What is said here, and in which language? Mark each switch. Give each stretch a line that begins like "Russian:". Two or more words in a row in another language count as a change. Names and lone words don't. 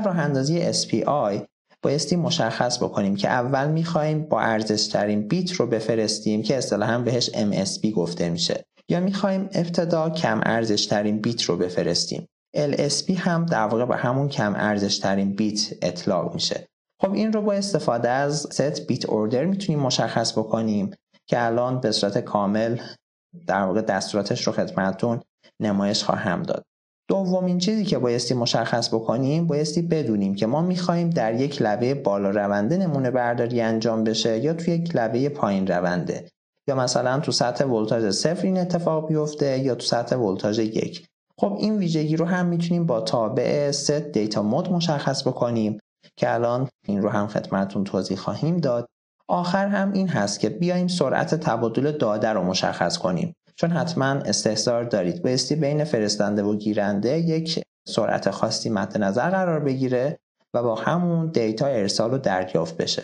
Persian: در راه اندازی SPI بایستی مشخص بکنیم که اول میخوایم با ارزشترین بیت رو بفرستیم که اصطلاحاً بهش MSB گفته میشه، یا میخوایم ابتدا کم ارزشترین بیت رو بفرستیم. LSB هم در واقع به همون کم ارزشترین بیت اطلاق میشه. خب این رو با استفاده از
English: set bit order
Persian: میتونیم مشخص بکنیم که الان به صورت کامل در واقع دستوراتش رو خدمتتون نمایش خواهم داد. دومین چیزی که بایستی مشخص بکنیم، بایستی بدونیم که ما میخوایم در یک لبه بالا رونده نمونه برداری انجام بشه یا توی یک لبه پایین رونده، یا مثلا تو سطح ولتاژ 0 این اتفاق بیفته یا تو سطح ولتاژ 1. خب این ویژگی رو هم میتونیم با تابع
English: set data mode
Persian: مشخص بکنیم که الان این رو هم خدمتتون توضیح خواهیم داد. آخر هم این هست که بیایم سرعت تبادل داده رو مشخص کنیم، چون حتما استحضار دارید بایستی بین فرستنده و گیرنده یک سرعت خاصی مد نظر قرار بگیره و با همون دیتا ارسال و دریافت بشه.